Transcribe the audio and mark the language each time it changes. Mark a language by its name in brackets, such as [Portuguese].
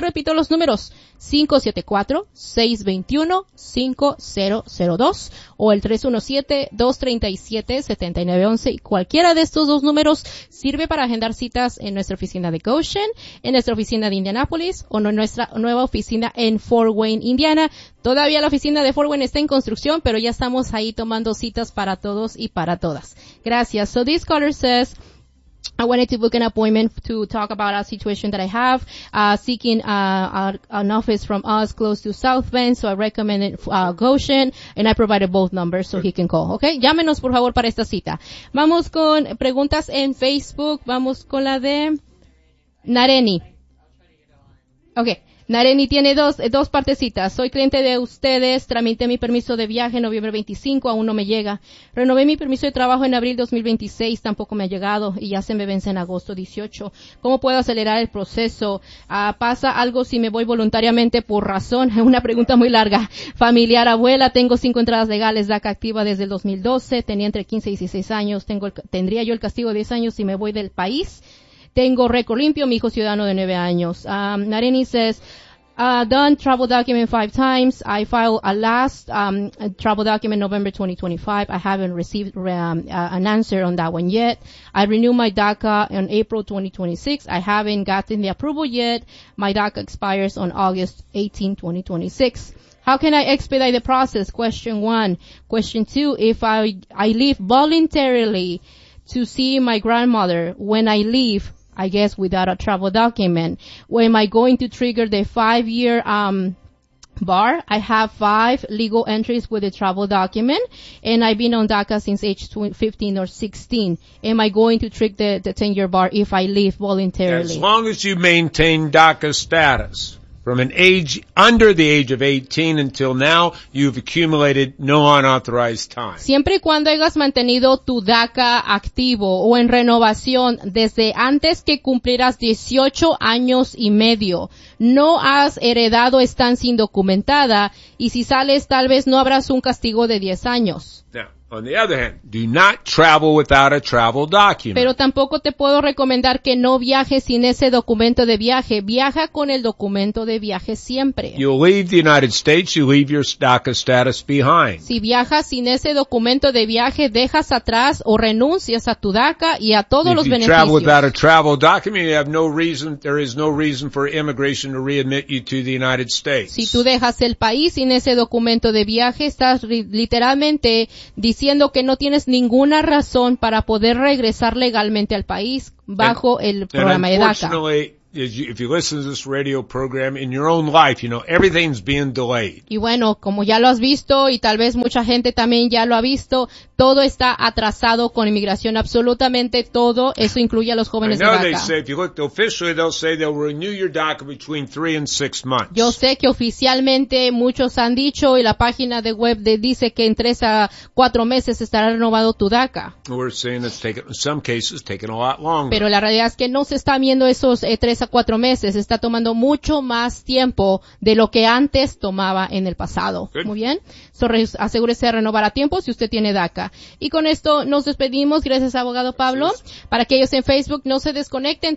[Spanish] Repito los números, 574-621-5002 o el 317-237-7911. Y cualquiera de estos dos números sirve para agendar citas en nuestra oficina de Goshen, en nuestra oficina de Indianapolis o en nuestra nueva oficina en Fort Wayne, Indiana. Todavía la oficina de Fort Wayne está en construcción, pero ya estamos ahí tomando citas para todos y para todas. Gracias. [English] So this caller says, I wanted to book an appointment to talk about a situation that I have, seeking an office from us close to South Bend, so I recommend it, Goshen, and I provided both numbers so he can call, okay? [Spanish] Llámenos, por favor, para esta cita. Vamos con preguntas en Facebook. Vamos con la de Nareni. Okay. Nareni tiene dos partecitas. Soy cliente de ustedes. Tramité mi permiso de viaje noviembre 25. Aún no me llega. Renové mi permiso de trabajo en abril 2026. Tampoco me ha llegado. Y ya se me vence en agosto 18. ¿Cómo puedo acelerar el proceso? ¿Pasa algo si me voy voluntariamente por razón? Es una pregunta muy larga. Familiar, abuela. Tengo 5 entradas legales. DACA activa desde el 2012. Tenía entre 15 y 16 años. Tendría yo el castigo de 10 años si me voy del país. Tengo récord limpio, mi hijo ciudadano de 9 años. [English] Nareni says, done travel document 5 times. I filed a last travel document November 2025. I haven't received an answer on that one yet. I renewed my DACA on April 2026. I haven't gotten the approval yet. My DACA expires on August 18, 2026. How can I expedite the process? Question 1. Question 2, if I leave voluntarily to see my grandmother, when I leave, I guess without a travel document, where am I going to trigger the 5-year bar? I have 5 legal entries with a travel document, and I've been on DACA since age 15 or 16. Am I going to trigger the 10-year bar if I leave voluntarily? As long as you maintain DACA status from an age under the age of 18 until now, you've accumulated no unauthorized time. [Spanish] Siempre y cuando hayas mantenido tu DACA activo o en renovación desde antes que cumplieras 18 años y medio, no has heredado estancia indocumentada, y si sales tal vez no habrás un castigo de 10 años. [English] Yeah. On the other hand, do not travel without a travel document. [Spanish] Pero tampoco te puedo recomendar que no viajes sin ese documento de viaje. Viaja con el documento de viaje siempre. [English] You leave the United States, you leave your DACA status behind. [Spanish] Si viajas sin ese documento de viaje, dejas atrás o renuncias a tu DACA y a todos [English] if [Spanish] los [English] you [Spanish] beneficios. [English] Travel without a travel document, you have no reason, there is no reason for immigration to readmit you to the United States. [Spanish] Si tú dejas el país sin ese documento de viaje, estás literalmente diciendo que no tienes ninguna razón para poder regresar legalmente al país bajo el programa de DACA. [English] If you listen to this radio program in your own life, you know, everything's being delayed. [Spanish] Y bueno, como ya lo has visto y tal vez mucha gente también ya lo ha visto, todo está atrasado con inmigración, absolutamente todo, eso incluye a los jóvenes de DACA. [English] They say, if you look officially, they'll say they'll renew your DACA between 3 and 6 months. [Spanish] Yo sé que oficialmente muchos han dicho y la página de web dice que en 3 a 4 meses estará renovado tu DACA. [English] We're saying it's taken, in some cases, taken a lot longer. [Spanish] Pero la realidad es que no se está viendo esos 3 a 4 meses, está tomando mucho más tiempo de lo que antes tomaba en el pasado. [English] Good. [Spanish] Muy bien. So, asegúrese de renovar a tiempo si usted tiene DACA. Y con esto nos despedimos. Gracias, abogado Pablo. Gracias. Para aquellos en Facebook, no se desconecten.